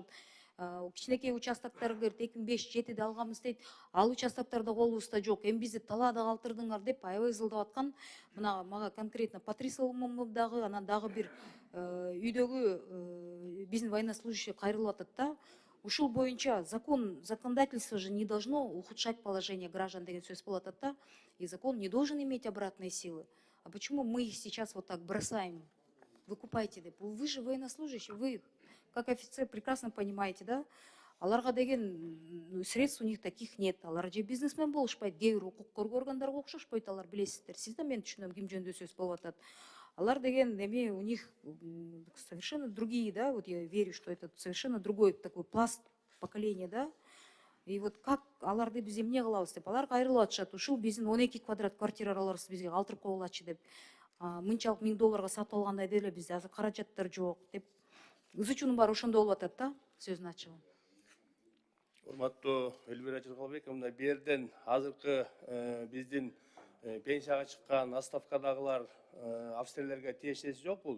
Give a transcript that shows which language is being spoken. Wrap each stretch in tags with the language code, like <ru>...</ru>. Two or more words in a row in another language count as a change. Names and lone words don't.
<ky>Кичинекей участоктор 2005-2007-де алганбыз дейт. Ал участоктордо колубузда жок. Эми бизди талаада калтырдыңар деп аябай ызылдап аткан. Мына мага конкретно Патрисовому дагы, анан дагы бир үйдөгү биздин военнослужащий кайрылып атат да. Ушул боюнча</ky> <ru>законодательство же не должно ухудшать положение граждан</ru> <ky>деген сөз болуп атат да.</ky> <ru>И закон не должен иметь обратной силы. А почему мы их сейчас вот так бросаем?</ru> <ky>Выкупайте деп.</ky> <ru>Вы же военнослужащий, вы как офицер прекрасно понимаете, да?</ru> <ky>Аларга деген</ky> <ru>средств у них таких нет.</ru> <ky>Алар же бизнесмен болушпайт, кээ бир укук коргоо органдарга окшошпойт, алар билесиздер. Сиз да мен түшүнөм ким жөнүндө сөз болуп атат. Алар деген эми</ky> <ru>у них совершенно другие, да, вот я верю, что это совершенно другой такой пласт поколения, да. И вот как</ru> <ky>аларды биз эмне кылабыз деп, алар кайрылып атышат. Ушул биздин 12 квадрат квартираларыбызды бизге калтырып койгулачы деп. Мынчалык $1000 сатып алгандай деле бизде азыр каражаттар жок деп. КЗЧУнун баары ошондо болуп атат да, сөзүн ачыгы. Урматтуу Эльвира Жыргалбековна, мына берден азыркы биздин пенсияга чыккан отставкадагылар австриялерге тиешеси жок бул.</ky>